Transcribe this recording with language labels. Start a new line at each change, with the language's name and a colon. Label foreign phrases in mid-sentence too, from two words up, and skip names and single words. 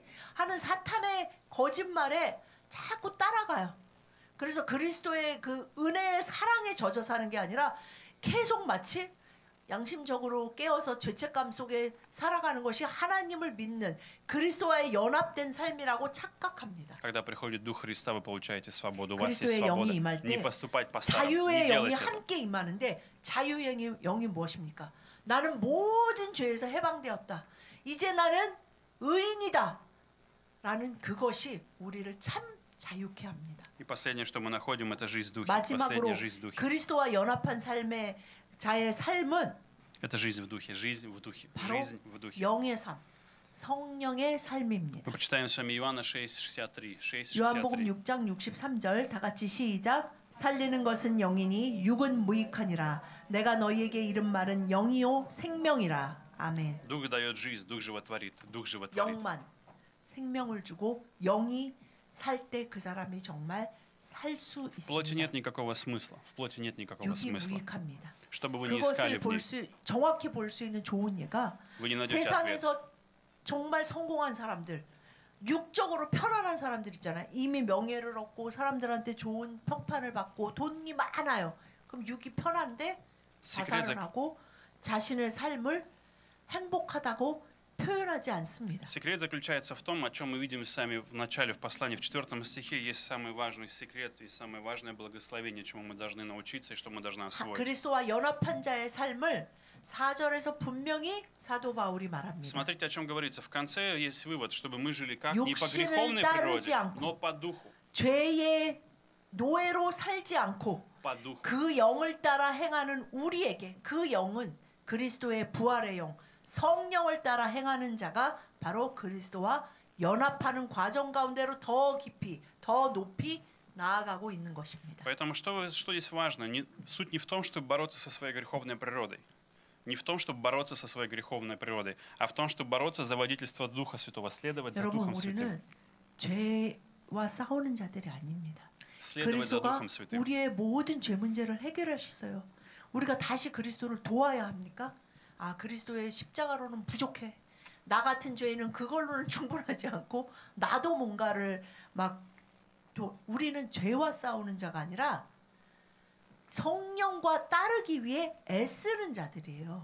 Korean: 하는 사탄의 거짓말에 자꾸 따라가요. 그래서 그리스도의 그 은혜의 사랑에 젖어 사는 게 아니라 계속 마치 양심적으로 깨어서 죄책감 속에 살아가는 것이 하나님을 믿는 그리스도와의 연합된 삶이라고 착각합니다.
Russian: Когда приходит Дух Христа, вы получаете свободу. У вас есть свобода. Не поступать по-старому.
Korean: 자유의 영이 함께 임하는데 자유의 영이 무엇입니까? 나는 모든 죄에서 해방되었다. 이제 나는 의인이다. 라는 그것이 우리를 참 자유케 합니다.
Russian: И последнее, что мы находим, это жизнь в духе.
Korean: 마지막으로
Russian: Последняя жизнь в духе.
Korean: 그리스도와 연합한 삶의 자의 삶은
Russian: Это жизнь в духе, жизнь в духе,
Korean: 바로
Russian: жизнь в духе.
Korean: 영의 삶, 성령의 삶입니다.
Russian: Мы почитаем с вами Иоанна 6:63. 6:63.
Korean: 요한복음 6장 63절 다 같이 시작. 살리는 것은 영이니 육은 무익하니라. 내가 너희에게 이른 말은 영이요 생명이라. 아멘.
Russian: Дух дает жизнь, дух животворит, дух животворит.
Korean: 영만 생명을 주고 영이 살 때 그 사람이 정말 살 수 있습니다.
Russian: В плоти нет никакого смысла. В плоти нет никакого
Korean: 육이
Russian: смысла.
Korean: 무익합니다.
Russian: Что бы вы ни искали
Korean: 그것을
Russian: в ней,
Korean: 정확히 볼 수 있는 좋은 예가
Russian: вы не найдете ответ.
Korean: 세상에서 정말 성공한 사람들, 육적으로 편안한 사람들 있잖아요. 이미 명예를 얻고 사람들한테 좋은 평판을 받고 돈이 많아요. 그럼 육이 편한데 자살을 하고 자신의 삶을 행복하다고 표현하지 않습니다.
Russian: Секрет заключается в том, о чем мы видим сами в начале, в послании, в 4 стихе, есть самый важный секрет и самое важное благословение, чему мы должны научиться и что мы должны освоить.
Korean: 그리스도와 연합한 자의 삶을 4절에서 분명히 사도 바울이 말합니다.
Russian: Смотрите, о чем говорится. В конце есть вывод, чтобы мы жили как не по греховной природе, но по духу.
Korean: 죄의 노예로 살지 않고 그 영을 따라 행하는 우리에게 그 영은 그리스도의 부활의 영, 성령을 따라 행하는 자가 바로 그리스도와 연합하는 과정 가운데로 더 깊이, 더 높이 나아가고 있는 것입니다.
Russian: Поэтому что здесь важно? Суть не в том, чтобы бороться со своей греховной природой. Не в том, чтобы бороться со своей греховной природой, а в том, чтобы бороться за водительство Духа Святого, следовать за Духом Святым.
Korean: 죄와 싸우는 자들이 아닙니다.
Russian: Следовать за
Korean: 그리스도가
Russian: Духом Святым.
Korean: 우리의 모든 죄 문제를 해결하셨어요. 우리가 다시 그리스도를 도와야 합니까? 아, 그리스도의 십자가로는 부족해. 나 같은 죄인은 그걸로는 충분하지 않고 나도 뭔가를 우리는 죄와 싸우는 자가 아니라 성령과 따르기 위해 애쓰는 자들이에요.